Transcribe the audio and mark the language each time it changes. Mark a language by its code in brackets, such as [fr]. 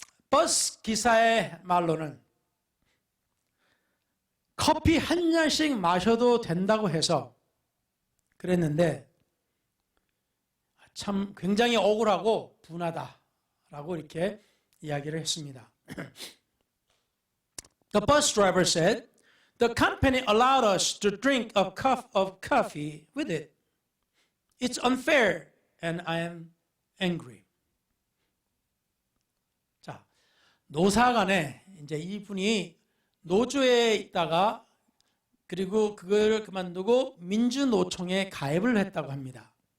[ko] 버스 기사의 말로는 커피 한 잔씩 마셔도 된다고 해서 그랬는데 참 굉장히 억울하고 분하다라고 이렇게 이야기를 했습니다. [en] The bus driver said, "The company allowed us to drink a cup of coffee with it. It's unfair and I am angry." [ko] 자, 노사 간에 이제 이분이 노조에 있다가 그리고 그걸 그만두고 민주노총에 가입을 했다고 합니다.